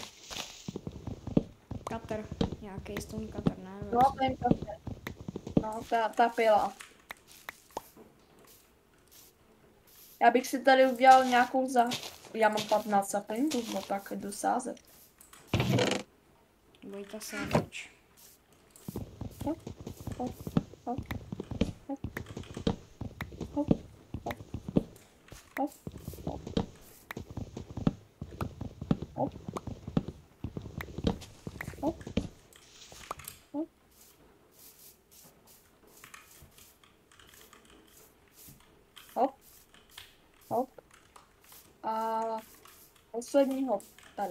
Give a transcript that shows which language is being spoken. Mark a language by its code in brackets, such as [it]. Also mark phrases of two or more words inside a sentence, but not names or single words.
[cs] Cutter, nějaký [en] stone cutter, [cs] ne? No, ten kafe. No, ta pila. Já bych si tady udělal nějakou Já mám 15 saplingů, no tak jdu sázet. Vojta Sávač. Hop, hop, hop, hop, hop, hop, hop, hop, hop, hop, hop, hop. A poslední hop tady.